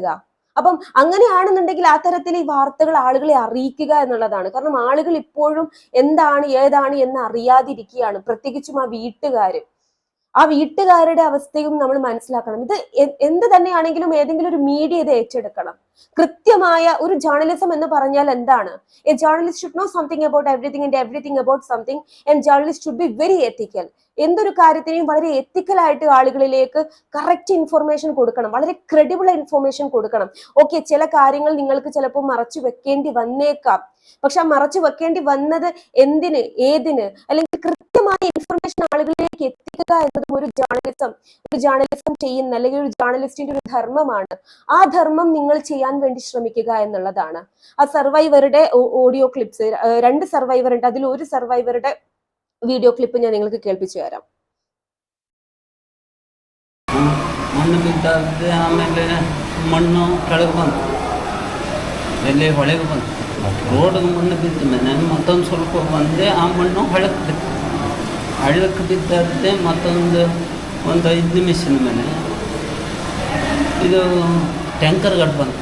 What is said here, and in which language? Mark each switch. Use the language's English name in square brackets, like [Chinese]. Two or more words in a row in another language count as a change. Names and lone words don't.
[Malayalam] അപ്പം അങ്ങനെയാണെന്നുണ്ടെങ്കിൽ ആ തരത്തിൽ ഈ വാർത്തകൾ ആളുകളെ അറിയിക്കുക എന്നുള്ളതാണ്. കാരണം ആളുകൾ ഇപ്പോഴും എന്താണ് ഏതാണ് എന്ന് അറിയാതിരിക്കുകയാണ്. പ്രത്യേകിച്ചും ആ വീട്ടുകാരുടെ അവസ്ഥയും നമ്മൾ മനസ്സിലാക്കണം. ഇത് എന്ത് തന്നെയാണെങ്കിലും ഏതെങ്കിലും ഒരു മീഡിയ ഇത് ഏറ്റെടുക്കണം. കൃത്യമായ ഒരു ജേർണലിസം എന്ന് പറഞ്ഞാൽ എന്താണ്? [English] A journalist should know something about everything and everything about something, and journalist should be very ethical. [Malayalam] എന്തൊരു കാര്യത്തിനെയും വളരെ എത്തിക്കലായിട്ട് ആളുകളിലേക്ക് [English] correct information [Malayalam] കൊടുക്കണം, വളരെ [English] credible information [Malayalam] കൊടുക്കണം. ഓക്കെ, ചില കാര്യങ്ങൾ നിങ്ങൾക്ക് ചിലപ്പോൾ മറച്ചു വെക്കേണ്ടി വന്നേക്കാം. പക്ഷെ ആ മറച്ചു വെക്കേണ്ടി വന്നത് എന്തിന്, ഏതിന്, അല്ലെങ്കിൽ കൃത്യമായ ഇൻഫർമേഷൻ ആളുകളിലേക്ക് എത്തിക്കുക എന്നതും ഒരു ജേർണലിസം ചെയ്യുന്ന അല്ലെങ്കിൽ ഒരു ജേർണലിസ്റ്റിന്റെ ഒരു ധർമ്മമാണ്. ആ ധർമ്മം നിങ്ങൾ ചെയ്യാൻ വേണ്ടി ശ്രമിക്കുക എന്നുള്ളതാണ്. ആ സർവൈവറുടെ [English] audio clips, [Malayalam] 2 സർവൈവർ ഉണ്ട്. അതിൽ ഒരു സർവൈവറുടെ [English] video clip [Malayalam] ഞാൻ നിങ്ങൾക്ക് കേൾപ്പിച്ചു തരാം. [Kannada] ಮಣ್ಣು ಬಿದ್ದಾದ್ರೆ ಆಮೇಲೆ ಮಣ್ಣು ಕೆಳಗೆ ಬಂತು, ಎಲ್ಲಿ ಹೊಳೆಗೆ ಬಂತು. ರೋಡಿಗೆ ಮಣ್ಣು ಬಿದ್ದ ಮೇಲೆ ಮತ್ತೊಂದು ಸ್ವಲ್ಪ ಬಂದೆ, ಆ ಮಣ್ಣು ಹಳ್ಳಕ್ಕೆ ಬಿತ್ತು. ಹಳ್ಳಕ್ಕೆ ಬಿದ್ದಾದ್ರೆ ಮತ್ತೊಂದು 5 ನಿಮಿಷದ ಮೇಲೆ ಇದು ಟ್ಯಾಂಕರ್ ಗಾಡಿ ಬಂತು.